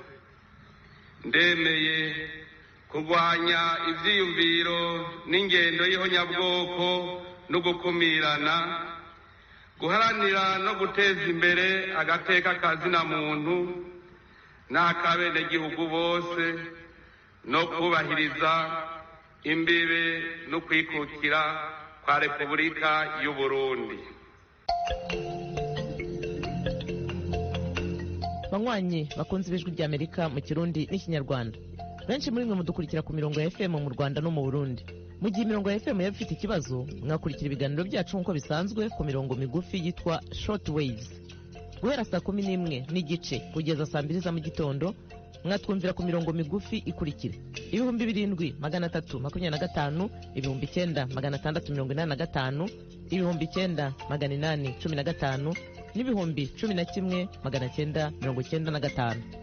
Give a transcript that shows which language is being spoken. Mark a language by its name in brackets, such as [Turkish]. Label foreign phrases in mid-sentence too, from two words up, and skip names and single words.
[Rundi] Ndemeye kurwanya ivyiyumviro n'ingendo y'ihonyabwoko no gukumirana, guharanira no guteza imbere agateka kazina muntu n'akabenegihugu bose, no kubahiriza imbibe no kwikukira kwa Repubulika y'u Burundi. Banywanyi bakunze ibijwi ry'Amerika mu Kirundi n'Ikinyarwanda, benshi muri mwe mudukurikira ku mirongo ya FM mu Rwanda no mu Burundi. [Kinyarwanda] Mu gihe imirongo ya FM yaba ifite ikibazo, mwakurikira ibiganiro byacu nk'uko bisanzwe ku mirongo migufi yitwa [English] short waves. [Kinyarwanda] Guhera saa 11 n'igice kugeza saa 2 za mu gitondo, mwatwumvira ku mirongo migufi ikurikira: 2325, 9685, 9815 n'ibihumbi 11,995.